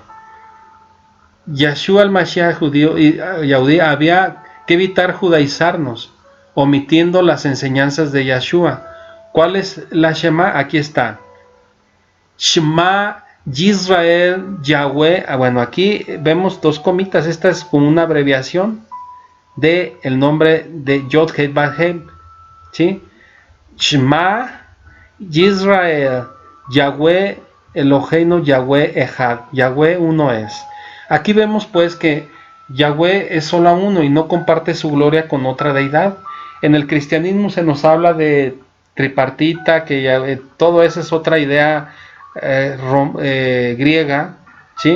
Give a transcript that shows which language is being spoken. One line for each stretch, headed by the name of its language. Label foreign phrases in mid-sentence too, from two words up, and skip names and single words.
Spanish: Yahshua el Mashiach judío y Yahudí había que evitar judaizarnos, omitiendo las enseñanzas de Yahshua. ¿Cuál es la Shema? Aquí está.
Hebrew: שמע ישראל יהוה.
Spanish: Bueno, aquí vemos dos comitas. Esta es como una abreviación de el nombre de
Hebrew: יוד הא ואו הא,
Spanish: ¿sí?
Hebrew: שמע ישראל יהוה אלהינו יהוה אחד.
Spanish: Yahweh uno es. Aquí vemos pues que Yahweh es solo uno y no comparte su gloria con otra deidad. En el cristianismo se nos habla de tripartita, que todo eso es otra idea griega, ¿sí?